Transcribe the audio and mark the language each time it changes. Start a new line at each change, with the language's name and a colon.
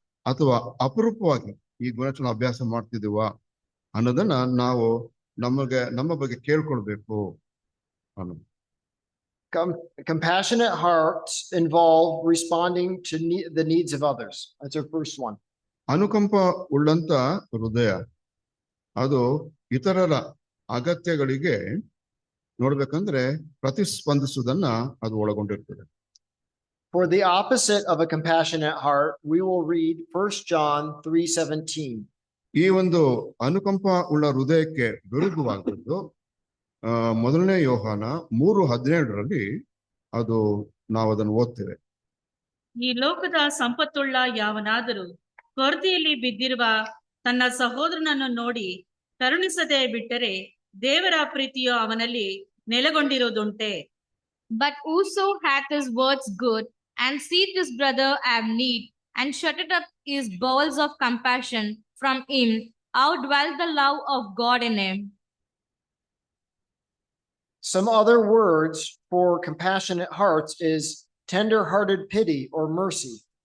Kannada: ಅಥವಾ ಅಪರೂಪವಾಗಿ ಈ ಗುಣಲಕ್ಷಣ ಅಭ್ಯಾಸ ಮಾಡ್ತಿದೀವಾ ಅನ್ನೋದನ್ನ ನಾವು ನಮ್ಮ ಬಗ್ಗೆ ಕೇಳ್ಕೊಳ್ಬೇಕು ಅನ್ನೋದು.
English: Compassionate hearts involve responding to the needs of others. That's our first one.
Kannada: ಅನುಕಂಪ ಉಳ್ಳಂತ ಹೃದಯ ಅದು ಇತರರ ಅಗತ್ಯಗಳಿಗೆ ನೋಡ್ಬೇಕಂದ್ರೆ ಪ್ರತಿಸ್ಪಂದಿಸುವುದನ್ನ ಅದು ಒಳಗೊಂಡಿರ್ತದೆ.
English: For the opposite of a compassionate heart, we will read 1 John 3:17.
Kannada: ಈ ಒಂದು ಅನುಕಂಪ ಉಳ್ಳ ಹೃದಯಕ್ಕೆ ವಿರುದ್ಧವಾದದ್ದು ಮೊದಲನೇ ಯೋಹಾನ 3:17 ಅದು ನಾವು ಅದನ್ನು ಓದ್ತೇವೆ. ಈ ಲೋಕದ ಸಂಪತ್ತುಳ್ಳ ಯಾವನಾದರೂ ಕೊರತೆಯಲ್ಲಿ ಬಿದ್ದಿರುವ ತನ್ನ ಸಹೋದರನನ್ನು ನೋಡಿ ಕರುಣಿಸದೆ ಬಿಟ್ಟರೆ ದೇವರ ಪ್ರೀತಿಯು ಅವನಲ್ಲಿ ನೆಲೆಗೊಂಡಿರುವುದುಂಟೆ.
English: But whoso hath his words good, and seeth his brother have need, and shutteth up his bowels of compassion from him, how dwell the love of God in him? Some other words for compassionate hearts is tender-hearted pity or mercy.